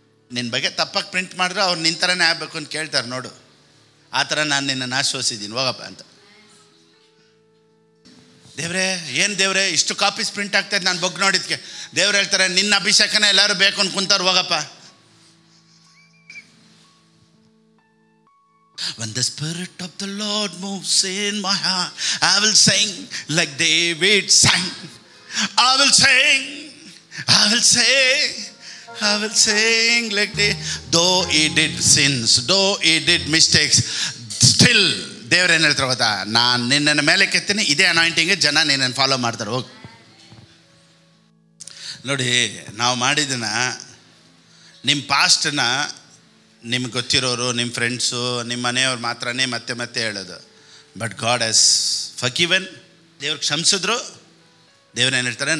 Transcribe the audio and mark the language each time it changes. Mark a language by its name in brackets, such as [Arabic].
[Kannada] ನಿನ್ನ ಬಗ್ಗೆ ತಪ್ಪಾಗಿ ಪ್ರಿಂಟ್ ಮಾಡಿದ್ರು ಅವ್ರು ನಿನ್ನ ಥರನೇ ಆಗಬೇಕು ಅಂತ ಕೇಳ್ತಾರೆ ನೋಡು, ಆ ಥರ ನಾನು ನಿನ್ನನ್ನು ಆಶ್ವಾಸಿದ್ದೀನಿ, ಹೋಗಪ್ಪ ಅಂತ. ದೇವ್ರೇ, ಏನು ದೇವ್ರೇ ಇಷ್ಟು ಕಾಪೀಸ್ ಪ್ರಿಂಟ್ ಆಗ್ತಾಯಿದ್ದು ನಾನು ಬಗ್ ನೋಡಿದ್ಕೆ? ದೇವ್ರು ಹೇಳ್ತಾರೆ, ನಿನ್ನ ಅಭಿಷೇಕನೇ ಎಲ್ಲರೂ ಬೇಕು ಅಂತ ಕುಂತಾರೆ, ಹೋಗಪ್ಪ. [English] When the Spirit of the Lord moves in my heart, I will sing like David sang. I will sing, I will sing, I will sing like though he did sins, though he did mistakes, still [Kannada] ದೇವ್ರು ಏನು ಹೇಳ್ತಾರೆ ಗೊತ್ತಾ? ನಾನು ನಿನ್ನನ್ನು ಮೇಲೆ ಕೆತ್ತೀನಿ, ಇದೇ anointing, ಜನ ನಿನ್ನನ್ನು ಫಾಲೋ ಮಾಡ್ತಾರೆ, ಹೋಗಿ. ನೋಡಿ, ನಾವು ಮಾಡಿದ್ದನ್ನ ನಿಮ್ಮ ಪಾಸ್ಟನ್ನ ನಿಮ್ಗೆ ಗೊತ್ತಿರೋರು, ನಿಮ್ಮ ಫ್ರೆಂಡ್ಸು, ನಿಮ್ಮ ಮನೆಯವ್ರು ಮಾತ್ರನೇ ಮತ್ತೆ ಮತ್ತೆ ಹೇಳೋದು. [English] but God has forgiven, [Kannada] ದೇವ್ರು ಕ್ಷಮಿಸಿದ್ರು. ದೇವ್ರು ಏನು ಹೇಳ್ತಾರೆ?